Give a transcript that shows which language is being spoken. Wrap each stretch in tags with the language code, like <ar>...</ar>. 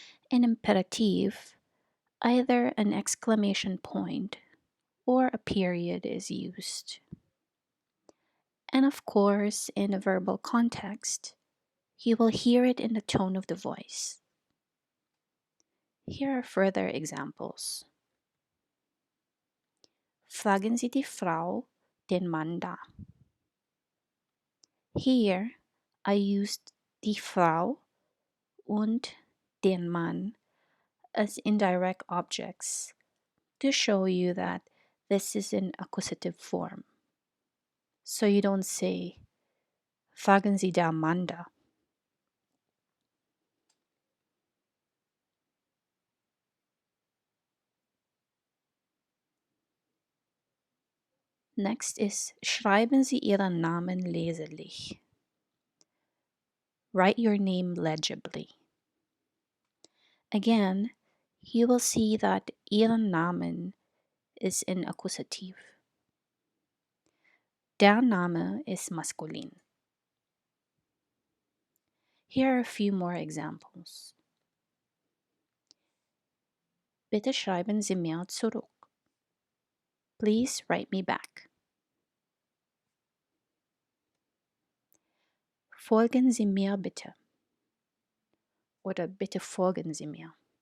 <en>In imperative, either an exclamation point or a period is used. And of course, in a verbal context, you will hear it in the tone of the voice. Here are further examples.</en> <de>Fragen Sie die Frau den Mann da.</de> <en>Here, I used</en> <de>die Frau und den Mann</de> <en>as indirect objects to show you that this is in accusative form. So you don't say,</en> <de>fragen Sie der Mann da.</de> <en>Next is,</en> <de>schreiben Sie Ihren Namen leserlich.</de> <en>Write your name legibly. Again, you will see that</en> <de>ilang namen</de> <en>is in accusative.</en> <de>Der Name</de> <en>is masculine. Here are a few more examples.</en> <de>Bitte schreiben Sie mir zurück.</de> <en>Please write me back.</en> <de>Folgen Sie mir bitte. Oder bitte folgen Sie mir.</de>